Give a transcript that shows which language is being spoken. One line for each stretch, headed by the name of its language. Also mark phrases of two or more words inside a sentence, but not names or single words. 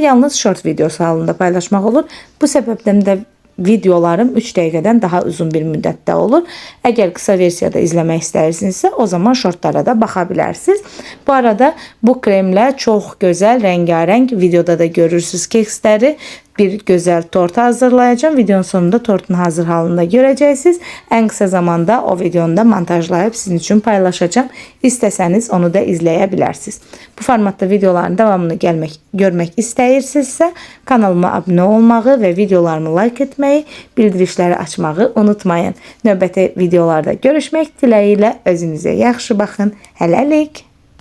Azerbaijani: Yalnız short videosu halında paylaşmaq olur. Bu səbəbdən də videolarım 3 dəqiqədən daha uzun bir müddətdə olur. Əgər qısa versiyada izləmək istəyirsinizsə, o zaman shortlara da baxa bilərsiniz. Bu arada bu kremlə çox gözəl, rəngarəng videoda da görürsünüz keksləri.
Turkish: Bir güzel tort hazırlayacağım. Videonun sonunda tortun hazır halında göreceksiniz. En kısa zamanda o videonu da montajlayıp sizin için paylaşacağım. İsteseniz onu da izleyebilirsiniz. Bu formatta videoların devamını görmek
Azerbaijani: istəyirsinizsə kanalıma abone olmağı
Turkish: ve videolarımı like etmeyi,
Azerbaijani: bildirişleri açmağı
Turkish: unutmayın.
Azerbaijani: Növbəti videolarda görüşmək diləyilə özünüzə yaxşı baxın. Hələlik.